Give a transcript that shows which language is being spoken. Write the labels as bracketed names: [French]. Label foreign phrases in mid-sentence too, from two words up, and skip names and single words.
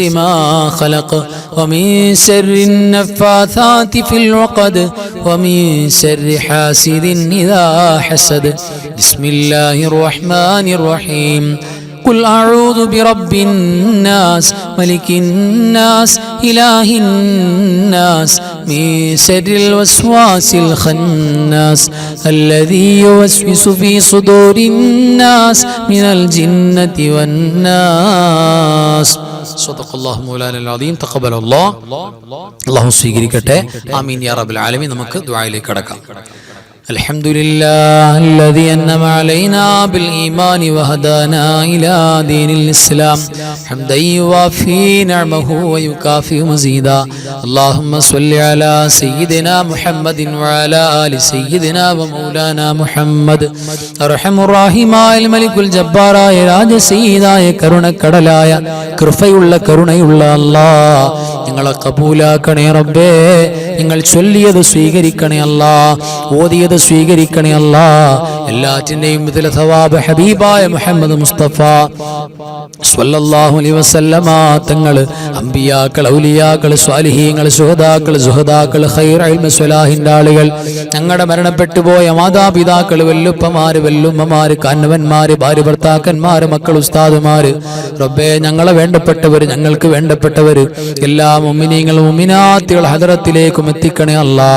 [Arabic] ما خلق ومن شر النفاثات في العقد ومن شر حاسد إذا حسد بسم الله الرحمن الرحيم قل أعوذ برب الناس ملك الناس إله الناس من شر الوسواس الخناس الذي يوسوس في صدور الناس من الجنة والناس صدق الله مولانا العظيم تقبل الله [Malayalam] അല്ലാഹു സ്വീകരിക്കട്ടെ [Arabic] آمين يا رب العالمين. [Malayalam] നമുക്ക് ദുആയിലേക്ക് കടക്കാം. [Arabic] الحمد لله الذي أنعم علينا بالإيمان وهدانا إلى دين الإسلام حمدا يوافي نعمه ويكافئ مزيدا اللهم صل على سيدنا محمد وعلى آل سيدنا ومولانا محمد أرحم الراحماയ [Malayalam] മലിക്കുൽ ജബ്ബാറായ രാജസയ്യിദായ കരുണക്കടലായ കൃപയുള്ള കരുണയുള്ള അല്ലാഹ് ഞങ്ങളെ കബൂലാക്കണേ റബ്ബേ. നിങ്ങൾ ചൊല്ലിയത് സ്വീകരിക്കണേ അല്ലാഹ്, ഓതിയത് സ്വീകരിക്കണേ അല്ലാഹ്. എല്ലാറ്റിന്റെയും ഇതിലെ സവാബ് ഹബീബായ മുഹമ്മദ് മുസ്തഫ [Arabic] صلى الله عليه وسلم [Malayalam] തങ്ങൾ, അമ്പിയാക്കൾ, ഔലിയാക്കൾ, സ്വാലിഹീങ്ങൾ, ശുഹദാക്കൾ, സുഹദാക്കൾ, ഖൈർ ഇൽമു സ്വലാഹിന്റെ ആളുകൾ, ഞങ്ങളുടെ മരണപ്പെട്ടു പോയ മാതാപിതാക്കൾ, വല്ലുപ്പമാര്, വല്ലുമ്മമാര്, കാരണവന്മാര്, ഭാര്യ ഭർത്താക്കന്മാര്, മക്കൾ, ഉസ്താദുമാര്, റബ്ബേ ഞങ്ങളെ വേണ്ടപ്പെട്ടവർ, ഞങ്ങൾക്ക് വേണ്ടപ്പെട്ടവർ, എല്ലാ മുഅ്മിനീങ്ങളും മുഅ്മിനാത്തുകൾ ഹദറത്തിലേക്കും എത്തിക്കണേ അല്ലാഹ്.